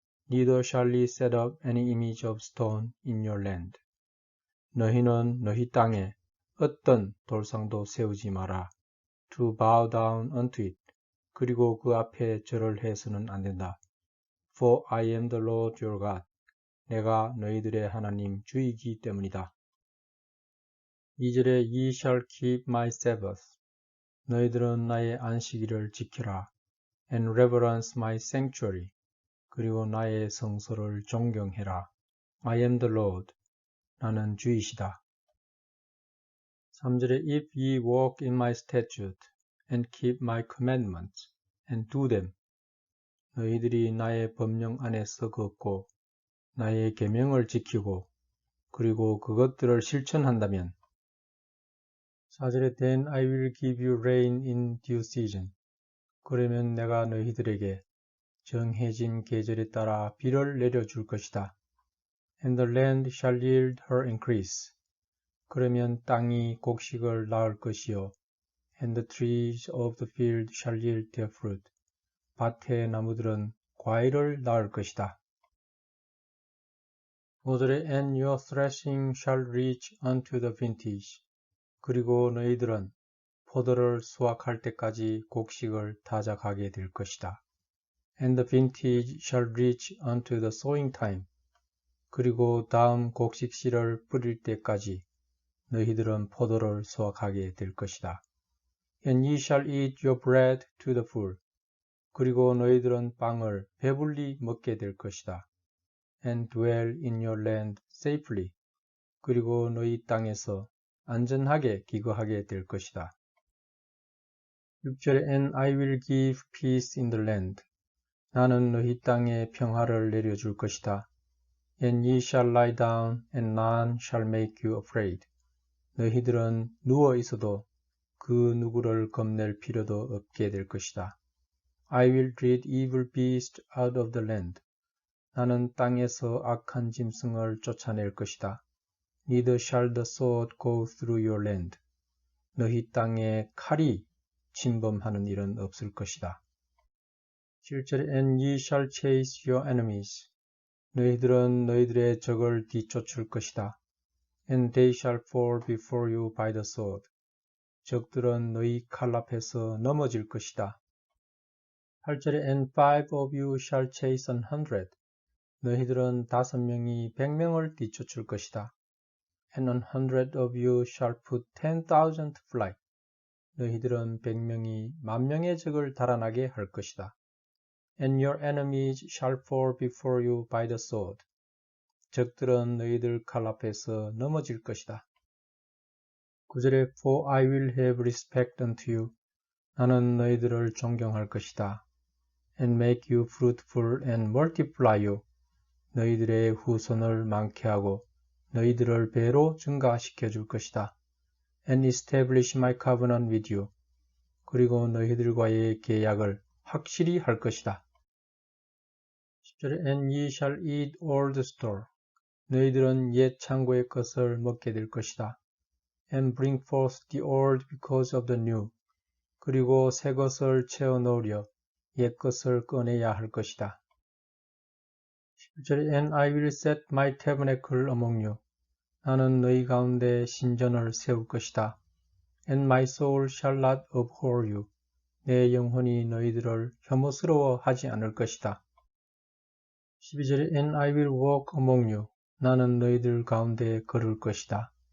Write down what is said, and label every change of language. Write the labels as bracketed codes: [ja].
[en] Neither shall ye set up any image of stone in your land. [ko] 너희는 너희 땅에 어떤 돌상도 세우지 마라. [en] To bow down unto it. [ko] 그리고 그 앞에 절을 해서는 안 된다. [en] For I am the Lord your God. [ko] 내가 너희들의 하나님 주이기 때문이다. [en] 2절에 Ye shall keep my Sabbath. [ko] 너희들은 나의 안식일을 지키라. [en] And reverence my sanctuary. [ko] 그리고 나의 성소를 존경해라. [en] I am the Lord. [ko] 나는 주이시다. [en] 3절에 If ye walk in my statute and keep my commandments and do them. [ko] 너희들이 나의 법령 안에서 걷고 나의 계명을 지키고 그리고 그것들을 실천한다면 4절에 [en] Then I will give you rain in due season. [ko] 그러면 내가 너희들에게 정해진 계절에 따라 비를 내려줄 것이다. [en] And the land shall yield her increase. [ko] 그러면 땅이 곡식을 낳을 것이요. [en] And the trees of the field shall yield their fruit. [ko] 밭의 나무들은 과일을 낳을 것이다. [en] 5절에 And your threshing shall reach unto the vintage. [ko] 그리고 너희들은 포도를 수확할 때까지 곡식을 다작하게 될 것이다. [en] And the vintage shall reach unto the sowing time. [ko] 그리고 다음 곡식 씨를 뿌릴 때까지 너희들은 포도를 수확하게 될 것이다. [en] And ye shall eat your bread to the full. [ko] 그리고 너희들은 빵을 배불리 먹게 될 것이다. [en] And dwell in your land safely. [ko] 그리고 너희 땅에서 안전하게 기거하게 될 것이다. [en] 6절에 And I will give peace in the land. [ko] 나는 너희 땅에 평화를 내려줄 것이다. [en] And ye shall lie down, and none shall make you afraid. [ko] 너희들은 누워 있어도 그 누구를 겁낼 필요도 없게 될 것이다. [en] I will rid evil beasts out of the land. [ko] 나는 땅에서 악한 짐승을 쫓아낼 것이다. [en] Neither shall the sword go through your land. [ko] 너희 땅에 칼이 침범하는 일은 없을 것이다. [en] 7절에 And ye shall chase your enemies. [ko] 너희들은 너희들의 적을 뒤쫓을 것이다. [en] And they shall fall before you by the sword. [ko] 적들은 너희 칼 앞에서 넘어질 것이다. [en] 8절에 And 5 of you shall chase 100. [ko] 너희들은 5명이 100명을 뒤쫓을 것이다. [en] And 100 of you shall put 10,000 to flight. [ko] 너희들은 100명이 10,000명의 적을 달아나게 할 것이다. [en] And your enemies shall fall before you by the sword. [ko] 적들은 너희들 칼 앞에서 넘어질 것이다. [en] 9절에 For I will have respect unto you. [ko] 나는 너희들을 존경할 것이다. [en] And make you fruitful and multiply you. [ko] 너희들의 후손을 많게 하고 너희들을 배로 증가시켜 줄 것이다. [en] And establish my covenant with you. [ko] 그리고 너희들과의 계약을 확실히 할 것이다. [en] 10절에 And ye shall eat old store. [ko] 너희들은 옛 창고의 것을 먹게 될 것이다. [en] And bring forth the old because of the new. [ko] 그리고 새 것을 채워 넣으려 옛 것을 꺼내야 할 것이다. [en] 11절에 And I will set my tabernacle among you. [ko] 나는 너희 가운데 신전을 세울 것이다. [en] And my soul shall not abhor you. [ko] 내 영혼이 너희들을 혐오스러워 하지 않을 것이다. [en] 12절에 And I will walk among you. [ko] 나는 너희들 가운데 걸을 것이다.